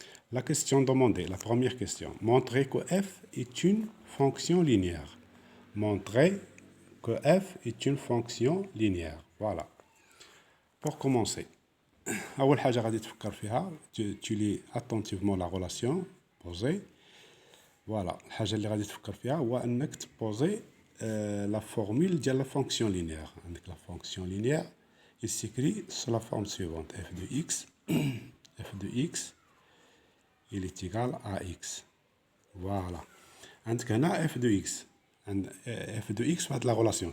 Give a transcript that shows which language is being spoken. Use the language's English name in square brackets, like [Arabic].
[French] La question demandée, la première question. Montrez que F est une fonction linéaire. Voilà. Pour commencer, [Arabic] أول حاجة غادي تفكر فيها [French] tu lis attentivement la relation posée. [Arabic] Voilà, الحاجة اللي غادي تفكر فيها هو أنك تبوزي la formule ديال la fonction linéaire. [French] عندك la fonction linéaire, il s'écrit sous la forme suivante. f de x il est égal à x. Voilà. [Arabic] عندك هنا [French] f de x. f de x واحد la relation.